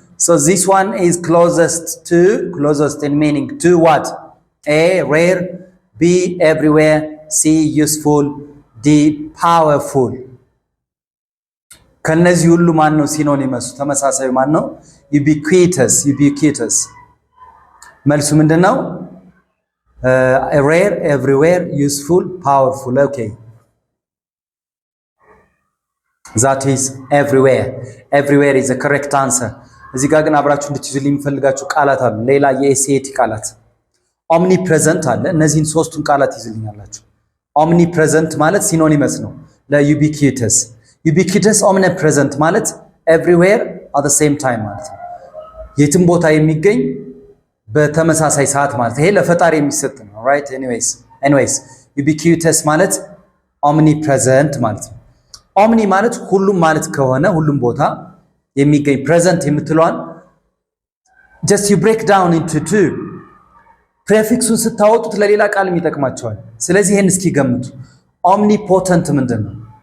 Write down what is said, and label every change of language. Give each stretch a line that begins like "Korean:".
English: So this one is closest in meaning to what? A, rare, B, everywhere, C, useful, D, powerful.
Amharic: ከነዚህ ሁሉ ማን ነው ሲኖኒመሱ? ተመሳሳዩ ማን ነው? ubiquitous መልሱ ምንድነው?
English: rare, everywhere, useful, powerful. Okay, that is everywhere is the correct answer.
Amharic: እዚህ ጋር ግን አብራችሁ እንድትይዙልኝ የሚፈልጋችሁ ቃላት አሉ። ሌላ የኤስኤቲ ቃላት ኦምኒፕሬዘንት አለ። እነዚህን ሶስቱን ቃላት ይዝልኛላችሁ። ኦምኒፕሬዘንት ማለት ሲኖኒመስ ነው ለዩቢኪተስ ኦምኒፕሬዘንት ማለት
English: ኤቭሪዌር አት ዘ ሴም ታይም
Amharic: ማለት ነው። የትም ቦታ የሚገኝ በተመሳሳይ ሰዓት ማለት ይሄ ለፈጣሪ የሚሰጥ ነው። ራይት ኤኒዌይስ ዩቢኪተስ ማለት ኦምኒፕሬዘንት ማለት ነው። ኦምኒ ማለት ሁሉም ማለት ከሆነ ሁሉም ቦታ የሚገኝ ፕሬዘንት የምትለዋን
English: just you break down into two
Amharic: ፕሬፊክሱን ስታወጡት ለሌላ ቃል የሚጠቅማቸዋል። ስለዚህ ይሄን እስኪ ገምቱ። ኦምኒፖተንት ምንድነው?